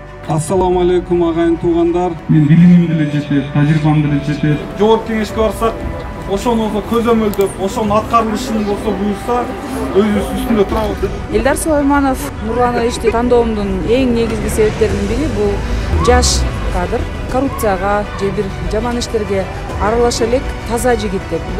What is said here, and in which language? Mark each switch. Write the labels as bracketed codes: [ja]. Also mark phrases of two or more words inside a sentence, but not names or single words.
[ar] السلام عليكم [ky] агайын туугандар. Мен билимим деле жетет, тажрыйбам деле жетет. Жогорку кеңешке барсак, ошону көзөмөлдөп, ошонун аткарылышын болсо буюрса, өзүбүз үстүндө турабыз. Элдар Сулайманов нурланышты тандоомдун эң негизги себептеринин бири бул жаш кадр, коррупцияга же бир жаман иштерге аралаша элек таза жигит деп билем.